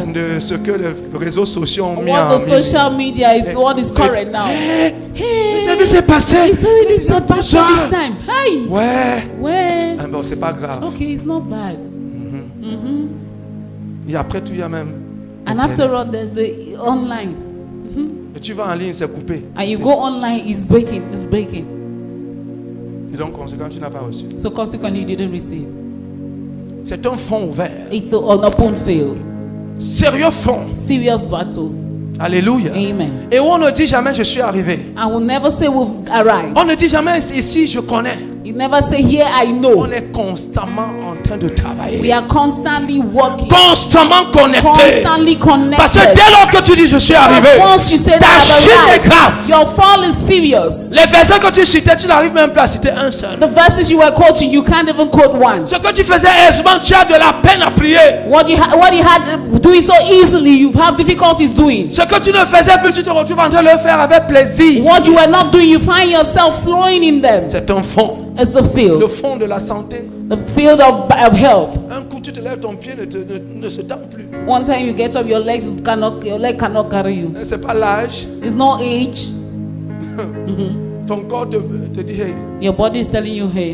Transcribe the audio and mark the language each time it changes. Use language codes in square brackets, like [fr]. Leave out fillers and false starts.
[fr] de ce que les réseaux sociaux ont mis [en] What [fr] en [en] the social media is what is current now. [fr] Vous avez vu, c'est passé. [en] It's already so bad for this time. Hey, [fr] Ouais. [en] where? [fr] Ah bon, c'est pas grave. [en] Okay, it's not bad. [fr] Et après tout, il y a même. [en] And Internet. after all, there's a online. [fr] Et tu vas en ligne, c'est coupé. [en] And you go online, it's breaking. [fr] Et donc, conséquent, tu n'as pas reçu. [en] So consequently, you didn't receive. [fr] C'est un front ouvert. [en] It's an open field. [fr] Sérieux front. [en] Serious battle. [fr] Alléluia. [en] Amen. [fr] Et on ne dit jamais je suis arrivé. [en] I will never say we've arrived. [fr] On ne dit jamais ici je connais. [en] You never say, here I know. [fr] On est constamment en train de [en] We [fr] travailler. [en] are constantly working, [fr] Constamment connecté. [en] constantly [fr] Parce que [en] connected. [fr] dès lors que tu dis je suis arrivé, [en] Because once you say [fr] ta [en] that [fr] chute est [en] I'm alive, [fr] grave. [en] your fall is serious. [fr] Les versets que tu citais, tu n'arrives même plus à citer un seul. [en] The verses you were quoting, you can't even quote one. [fr] Ce que tu faisais aisément, tu as de la peine à prier. [en] What you had doing so easily, you have difficulties doing. [fr] Ce que tu ne faisais plus, tu te retrouves en train de le faire avec plaisir. [en] What you were not doing, you find yourself flowing in them. [fr] C'est un fond. [en] It's a [fr] Le [en] field, [fr] fond de la santé. [en] the field of health. [fr] Un coup, tu te lèves, ton pied ne se tend plus. [en] One time you get up, your leg cannot carry you. [fr] C'est pas l'âge. [en] It's no age. [fr] Ton corps te dit, hey, [en] Your body is telling you, hey,